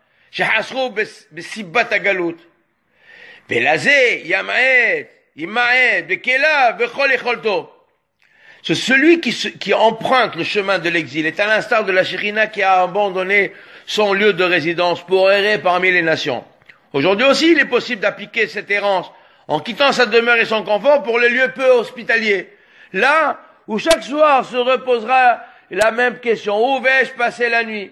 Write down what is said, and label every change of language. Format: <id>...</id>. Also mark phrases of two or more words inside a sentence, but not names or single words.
<he>שחסרו בסיבת הגלות. ולזה ימעט בכליו וכל יכולתו.</he> <fr>C'est celui qui emprunte le chemin de l'exil est à l'instar de la Shekhinah qui a abandonné son lieu de résidence pour errer parmi les nations. Aujourd'hui aussi, il est possible d'appliquer cette errance en quittant sa demeure et son confort pour les lieux peu hospitaliers. Là où chaque soir se reposera la même question, où vais-je passer la nuit?</fr>